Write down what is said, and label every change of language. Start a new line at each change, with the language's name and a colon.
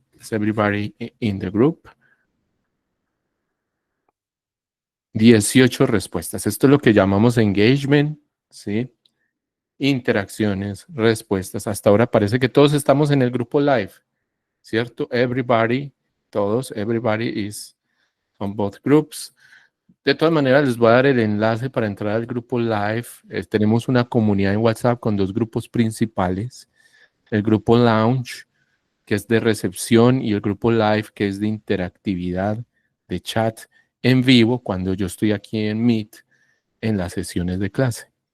English: ¿Is everybody in the group?
Spanish: 18 respuestas. Esto es lo que llamamos engagement, ¿sí? Interacciones, respuestas. Hasta ahora parece que todos estamos en el grupo live, ¿cierto?
English: Everybody,
Spanish: todos,
English: everybody is on both groups.
Spanish: De todas maneras, les voy a dar el enlace para entrar al grupo live. Tenemos una comunidad en WhatsApp con dos grupos principales. El grupo Lounge, que es de recepción, y el grupo live, que es de interactividad, de chat en vivo, cuando yo estoy aquí en Meet, en las sesiones de clase.